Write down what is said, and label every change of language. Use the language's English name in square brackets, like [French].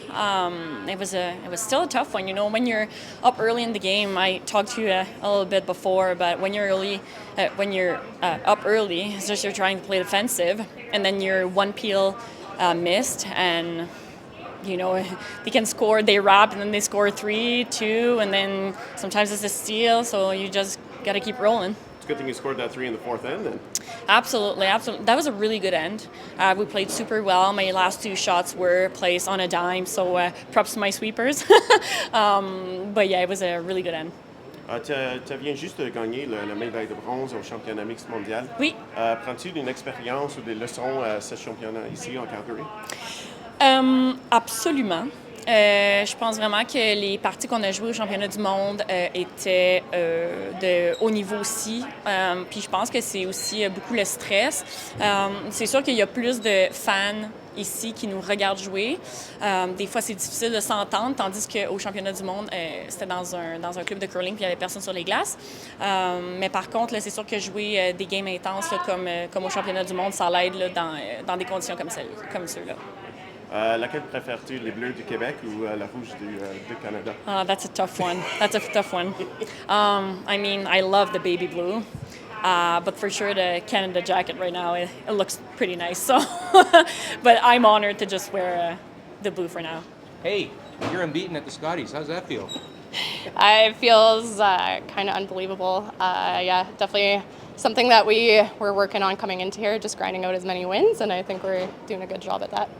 [English] It was still a tough one. When you're up early in the game, I talked to you a little bit before, but when you're up early, it's just you're trying to play defensive, and then you're one peel missed, and they can score, they wrap, and then they score 3-2, and then sometimes it's a steal, so you just got to keep rolling. It's a good thing you scored that 3 in the fourth end then. Absolutely. That was a really good end. We played super well. My last 2 shots were placed on a dime, so props to my sweepers. But yeah, it was a really good end. [French] Tu viens juste de gagner la médaille de bronze au championnat mixte mondial. Oui. Prends-tu une expérience ou des leçons à ce championnat ici en Calgary? Absolument. Je pense vraiment que les parties qu'on a jouées au championnat du monde étaient de haut niveau aussi. Puis je pense que c'est aussi beaucoup le stress. C'est sûr qu'il y a plus de fans ici qui nous regardent jouer. Des fois, c'est difficile de s'entendre, tandis qu'au championnat du monde, c'était dans un club de curling, puis il n'y avait personne sur les glaces. Mais par contre, là, c'est sûr que jouer des games intenses là, comme au championnat du monde, ça l'aide là, dans des conditions comme ceux-là. Laquelle préfères-tu, les Bleus du Québec ou la Rouge du Canada? [English] That's a tough one. I mean, I love the baby blue, but for sure the Canada jacket right now, it looks pretty nice. So, but I'm honored to just wear the blue for now. Hey, you're unbeaten at the Scotties. How's that feel? It feels kind of unbelievable. Yeah, definitely something that we're working on coming into here, just grinding out as many wins, and I think we're doing a good job at that.